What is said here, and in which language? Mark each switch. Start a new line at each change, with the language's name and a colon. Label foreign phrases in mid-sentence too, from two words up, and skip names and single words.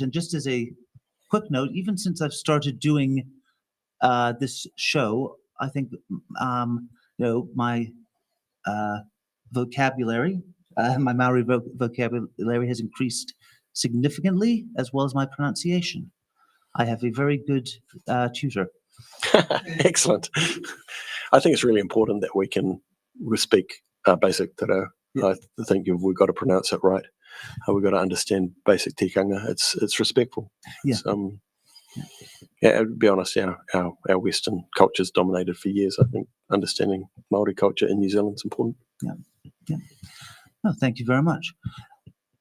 English: And just as a quick note, even since I've started doing this show, I think my vocabulary, my Maori vocabulary has increased significantly, as well as my pronunciation. I have a very good tutor. Excellent. I think it's really important that we can speak basic
Māori: te reo.
English: I think we've got to pronounce it right. We've got to understand basic tikanga. It's respectful. Yeah. To be honest, our Western culture's dominated for years. I think understanding Māori culture in New Zealand is important. Yeah. Oh, thank you very much.